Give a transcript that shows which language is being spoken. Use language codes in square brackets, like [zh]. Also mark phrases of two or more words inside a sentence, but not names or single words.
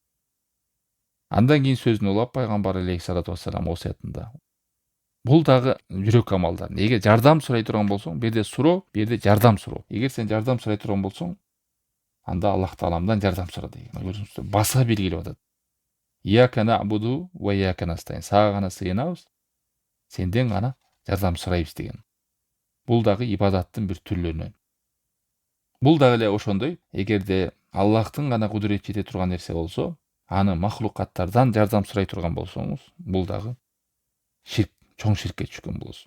[ky] Андан кийин сөзүн улап пайгамбар [ar] عليه الصلاة والسلام [ky] осуятында. Бул дагы жүрөк амалдар. Эгер жардам сурай турган болсоң, бирде суроо, бирде жардам суроо. Эгер сен жардам сурай турган болсоң, анда Аллах Тааламдан жардам сура деген. Көрдүңүздөр, баса белгилеп атат. [ar] إياك نعبد وإياك نستعين. [ky] Сага гана сыйынабыз, сенден гана жардам сурайбыз деген. Бул дагы ибадаттын бир түрлөрүнөн. Бул дагы эле ошондой, эгерде Аллахтын гана кудурети жете турган нерсе болсо, аны махлукаттардан жардам сурай турган болсоңуз, бул дагы ширк, чоң ширкке түшкөн болосуз.